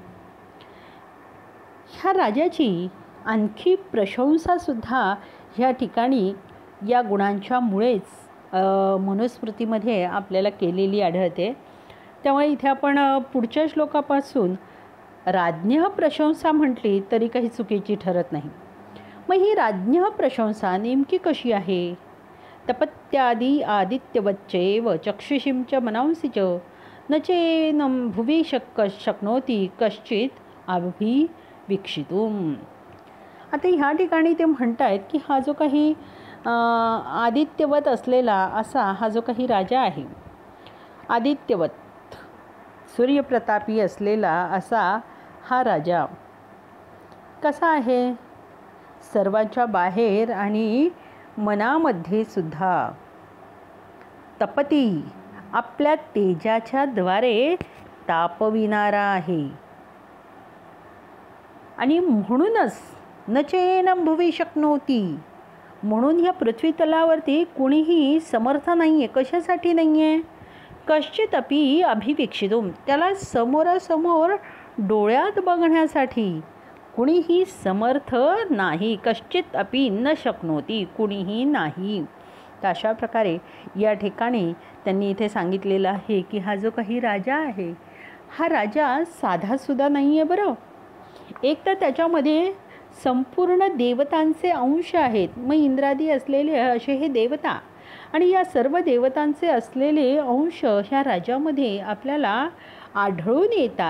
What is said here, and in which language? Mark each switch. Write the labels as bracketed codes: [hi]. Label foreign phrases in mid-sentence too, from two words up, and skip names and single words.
[mr] ह्या राजाची आणखी प्रशंसासुद्धा ह्या ठिकाणी या गुणांच्यामुळेच मनुस्मृतीमध्ये आपल्याला केलेली आढळते. त्यामुळे इथे आपण पुढच्या श्लोकापासून [sa] राज्ञः प्रशंसा [mr] म्हटली तरी काही चुकीची ठरत नाही. मग ही [sa] राज्ञः प्रशंसा [mr] नेमकी कशी आहे? [sa] तपत्यादी आदित्यवच्चैव चक्षुषीं च मनांसि च न चेनं भुवि शक्नोति कश्चित अभिवीक्षितुम्. [mr] आता ह्या ठिकाणी ते म्हणतायत की हा जो काही आदित्यवत असलेला असा हा जो काही राजा आहे, आदित्यवत सूर्यप्रतापी असलेला असा हा राजा कसा आहे? सर्वांच्या बाहेर आणि मनामध्ये सुद्धा तपती आपल्या तेजाच्या द्वारे तापविणारा आहे. आणि म्हणूनच [sa] नचेनं भुवि शक्नोती, [mr] म्हणून ह्या पृथ्वीतलावरती कुणीही समर्थ नाही आहे. कशासाठी नाही आहे? [sa] कश्चित अपि अभिवीक्षितुम, [mr] त्याला समोरासमोर डोळ्यात बघण्यासाठी कुणीही समर्थ नाही. [sa] कश्चित अपि न शक्नोती, [mr] कुणीही नाही. तर अशा प्रकारे या ठिकाणी त्यांनी इथे सांगितलेलं आहे की हा जो काही राजा आहे, हा राजा साधासुद्धा नाही आहे बरं. एक तर त्याच्यामध्ये संपूर्ण देवतांचे अंश आहेत. मग इंद्रादी असलेले असे हे देवता आणि या सर्व देवतांचे असलेले अंश ह्या राजामध्ये आपल्याला आढळून येतात.